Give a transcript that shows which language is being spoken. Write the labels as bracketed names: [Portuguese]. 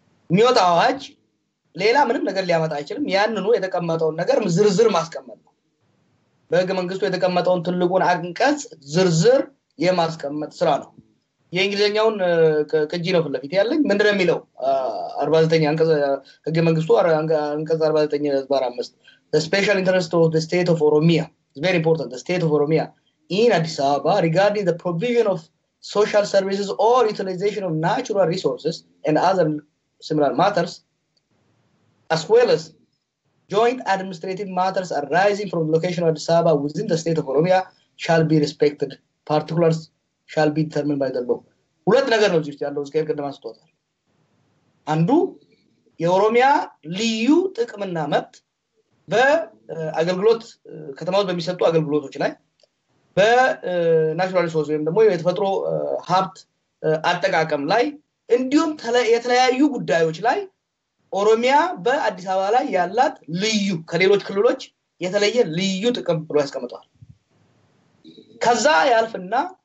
[Amharic] የሚወጣው አዋጅ ሌላ ምንም ነገር ሊያመጣ አይችልም። ያንኑ የተቀመጠውን ነገር ዝርዝር ማስቀመጥ ነው። በህገ መንግስቱ የተቀመጠውን ትልቁን አንቀጽ ዝርዝር የማስቀመጥ ስራ ነው። የእንግሊዘኛውን ቅጂ ነው ፍለፊት ያለኝ። ምንድነው የሚለው 49 አንቀጽ ህገ መንግስቱ አንቀጽ 49/5 [English] the special interest of the state of Oromia is very important. The state of Oromia in Addis Ababa regarding the provision of social services or utilization of natural resources and other similar matters, as well as joint administrative matters arising from the location of Addis Ababa within the state of Oromia, shall be respected. Particulars shall be determined by the law. [Amharic] ሁለት ነገር ነው እዚህ ያለው እስከ ቅድም አስተዋል። አንዱ የኦሮሚያ ልዩ ጥቅምና መብት በአገልግሎት ከተማው በሚሰጡ አገልግሎቶች ላይ በናቹራል ሪሶርስ ወይም ደግሞ የተፈጥሮ ሀብት አጠቃቀም ላይ እንዲሁም የተለያዩ ጉዳዮች ላይ ኦሮሚያ በአዲስ አበባ ላይ ያላት ልዩ ከሌሎች ክልሎች የተለየ ልዩ ጥቅም ብሎ ያስቀምጣል ከዛ ያልፍና